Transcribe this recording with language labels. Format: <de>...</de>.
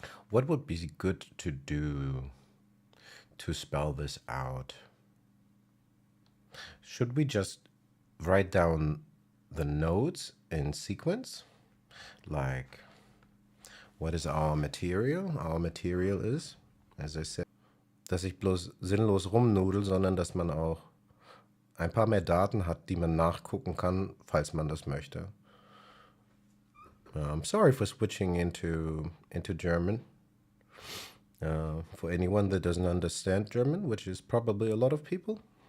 <en>What would be good to do to spell this out? Should we just write down the notes in sequence? Like, what is our material? Our material is, as I said,</en> <de>dass ich bloß sinnlos rumnudel, sondern dass man auch ein paar mehr Daten hat, die man nachgucken kann, falls man das möchte.</de> <en>I'm sorry for switching into German. For anyone that doesn't understand German, which is probably a lot of people.</en>